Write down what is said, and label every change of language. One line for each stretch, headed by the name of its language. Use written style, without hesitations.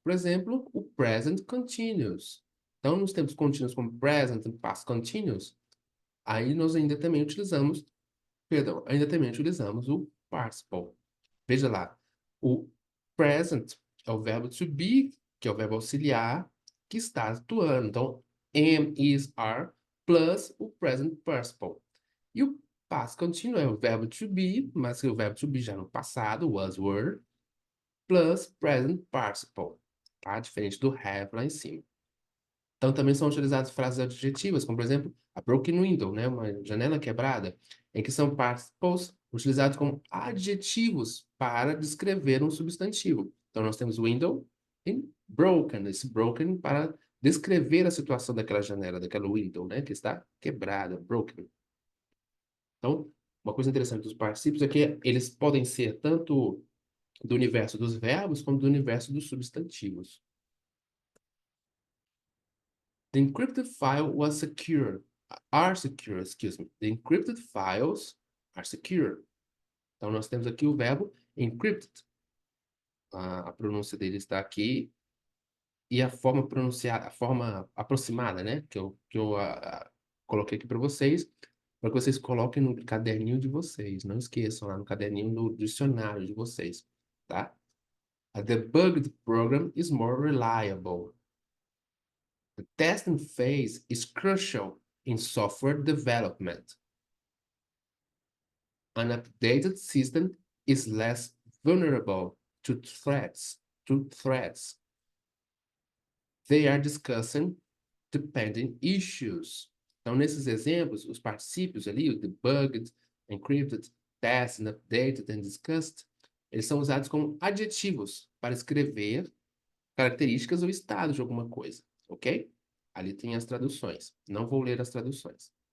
Portuguese: Por exemplo, o present continuous. Então, nos tempos contínuos como present e past continuous, aí nós ainda também utilizamos, perdão, ainda também utilizamos o participle. Veja lá, o present é o verbo to be, que é o verbo auxiliar, que está atuando. Então, am, is, are, plus o present participle. E o past continuo é o verbo to be, mas o verbo to be já no passado, was, were, plus present participle, tá? Diferente do have lá em cima. Então, também são utilizadas frases adjetivas, como, por exemplo, a broken window, né? Uma janela quebrada, em que são participles utilizados como adjetivos para descrever um substantivo. Então, nós temos window e broken, esse broken para descrever a situação daquela janela, daquela window, né? Que está quebrada, broken. Então, uma coisa interessante dos particípios é que eles podem ser tanto do universo dos verbos como do universo dos substantivos.
English: The encrypted file was secure. Are secure, excuse me. The encrypted files are secure.
Portuguese: Então, nós temos aqui o verbo encrypted. A pronúncia dele está aqui. E a forma pronunciada, a forma aproximada, né? Que eu coloquei aqui para vocês, para que vocês coloquem no caderninho de vocês. Não esqueçam lá no caderninho do dicionário de vocês, tá?
English: A debugged program is more reliable. The testing phase is crucial in software development. An updated system is less vulnerable to threats. They are discussing dependent issues.
Portuguese: Então, nesses exemplos, os particípios ali, o debugged, encrypted, tested, updated and discussed, eles são usados como adjetivos para escrever características ou estados de alguma coisa, ok? Ali tem as traduções. Não vou ler as traduções.